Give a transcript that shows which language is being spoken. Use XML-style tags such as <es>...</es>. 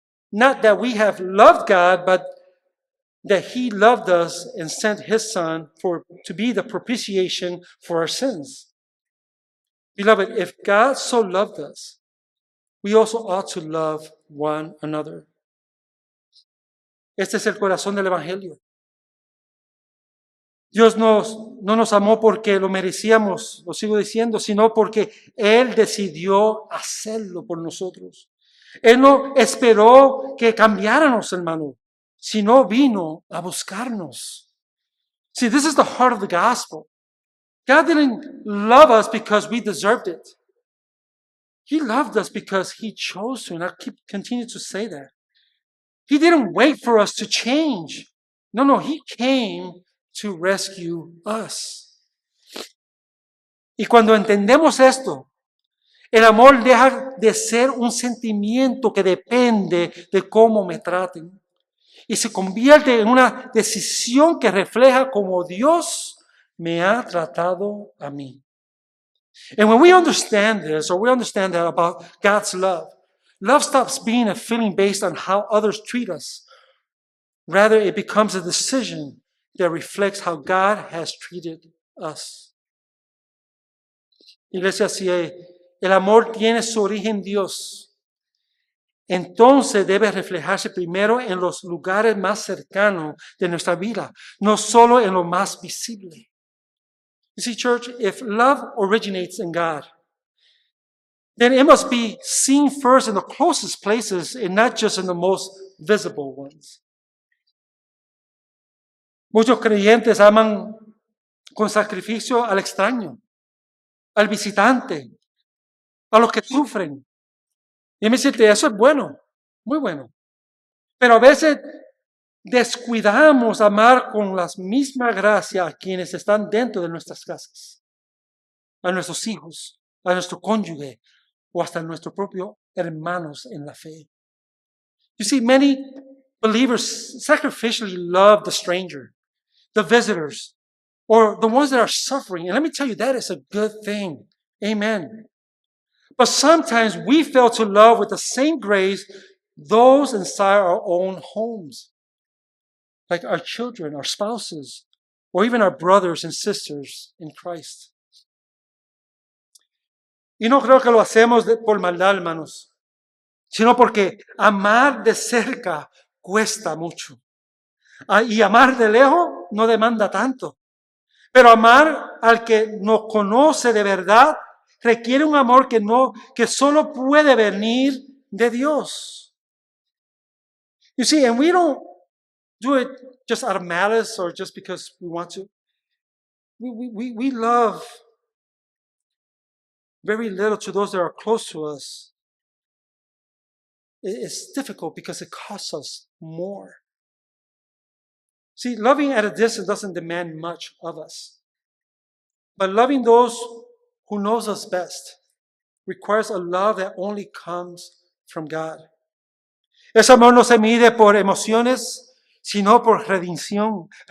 <en>Not that we have loved God, but that He loved us and sent His Son to be the propitiation for our sins. Beloved, if God so loved us, we also ought to love one another.</en> <es>Este es el corazón del Evangelio. Dios no nos amó porque lo merecíamos, lo sigo diciendo, sino porque Él decidió hacerlo por nosotros. Él no esperó que cambiáramos, hermano, sino vino a buscarnos.</es> <en>See, this is the heart of the gospel. God didn't love us because we deserved it. He loved us because He chose to, and I continue to say that. He didn't wait for us to change. No, He came to rescue us.</en> <es>Y cuando entendemos esto, el amor deja de ser un sentimiento que depende de cómo me traten y se convierte en una decisión que refleja cómo Dios me ha tratado a mí.</es> <en>And when we understand this, or we understand that about God's love stops being a feeling based on how others treat us. Rather, it becomes a decision that reflects how God has treated us.</en> <es>Iglesia, si el amor tiene su origen en Dios, entonces debe reflejarse primero en los lugares más cercanos de nuestra vida, no solo en lo más visible.</es> <en>You see, church, if love originates in God, then it must be seen first in the closest places and not just in the most visible ones.</en> <es>Muchos creyentes aman con sacrificio al extraño, al visitante, a los que sufren. Y me dice, eso es bueno, muy bueno. Pero a veces descuidamos amar con la misma gracia a quienes están dentro de nuestras casas, a nuestros hijos, a nuestro cónyuge o hasta a nuestros propios hermanos en la fe.</es> <en>You see, many believers sacrificially love the stranger, the visitors, or the ones that are suffering. And let me tell you, that is a good thing. Amen. But sometimes we fail to love with the same grace those inside our own homes, like our children, our spouses, or even our brothers and sisters in Christ.</en> <es>Y no creo que lo hacemos por maldad, hermanos, sino porque amar de cerca cuesta mucho. Y amar de lejos no demanda tanto. Pero amar al que nos conoce de verdad requiere un amor que solo puede venir de Dios.</es> <en>You see, and we don't do it just out of malice or just because we want to. we love very little to those that are close to us. It's difficult because it costs us more. See, loving at a distance doesn't demand much of us. But loving those who knows us best requires a love that only comes from God.</en> <es>Ese amor no se mide por emociones, sino por rendición.</es>